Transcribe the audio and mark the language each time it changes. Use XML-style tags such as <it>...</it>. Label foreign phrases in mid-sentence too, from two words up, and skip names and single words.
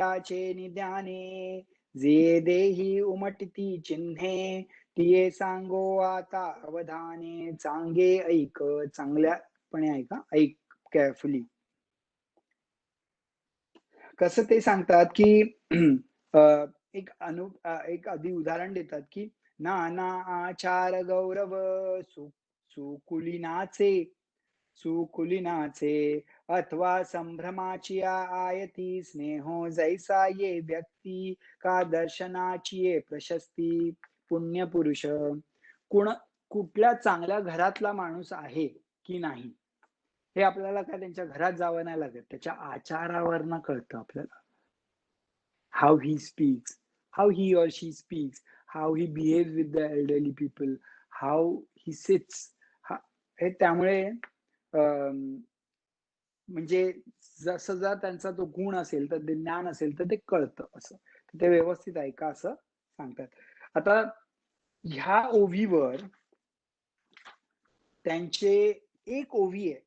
<mr>तैसे हृदयाचे निध्याने, जे देही उमटती चिन्हे, तिये सांगो आता अवधाने. चांगे ऐक, चांगल्यापणे ऐका, ऐक केअरफुली. कसं ते सांगतात, की एक आधी उदाहरण देतात, की नाना आचार गौरव सु सुकुलीनाचे सुकुलीनाचे अथवा संभ्रमाची आयती स्नेहो जैसा ये व्यक्ती का दर्शनाची ये प्रशस्ती. पुण्यपुरुष कुण कुठल्या चांगल्या घरातला माणूस आहे की नाही, हे आपल्याला काय त्यांच्या घरात जावं नाही लागत. त्याच्या आचारावरनं कळतं आपल्याला.</mr> <en>How he speaks, how he or she speaks, how he behaves with the elderly people, how he sits.</en> <mr>हे त्यामुळे म्हणजे जसं जर त्यांचा तो गुण असेल, तर ते ज्ञान असेल, तर ते कळतं असं. तर ते व्यवस्थित ऐका असं सांगतात. आता ह्या ओवीवर त्यांचे एक ओवी आहे.</mr>